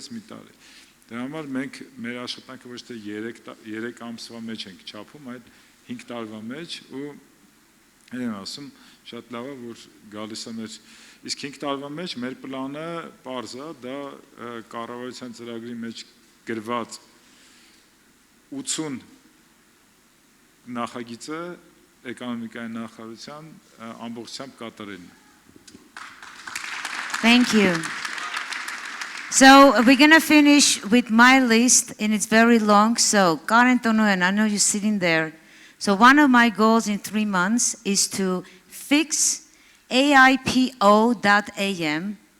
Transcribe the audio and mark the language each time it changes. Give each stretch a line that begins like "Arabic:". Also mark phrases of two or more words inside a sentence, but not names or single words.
Armenian: մի տարի։ Դրա համար մենք մեր աշխատանքը ոչ թե 3 ամսվա մեջ ենք չափում, այլ 5 տարվա մեջ ու եմ ասում, շատ լավ է, որ գալիս է մեր իսկ 5 տարվա մեջ մեր պլանը պարզ է, դա կառավարության ծրագրի մեջ գրված 80 նախագիծը էկոնոմիկայի նախարարության ամբողջությամբ կատարելն է։
English: Thank you. So we're going to finish with my list, and it's very long. So, Karen Tonoyan, I know you're sitting there. So one of my goals in 3 months is to fix AIPO.am,